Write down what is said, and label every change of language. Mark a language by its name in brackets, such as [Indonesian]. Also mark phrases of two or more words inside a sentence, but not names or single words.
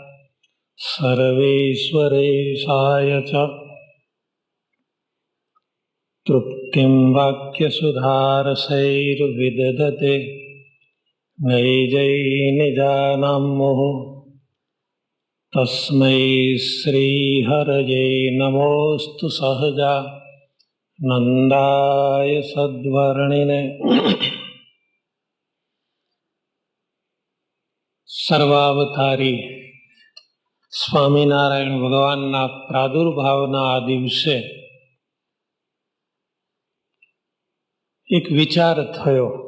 [Sanskrit] सर्वेश्वरेशाय च तृप्तिं वाक्यसुधारसैर्विदधते नैजैर्निजानां मोहो तस्मै श्रीहरये नमोऽस्तु सहजा नंदाय सद्वर्णिने। [Gujarati] સર્વાવતારી સ્વામિનારાયણ ભગવાનના પ્રાદુર્ભાવના આ દિવસે એક વિચાર થયો.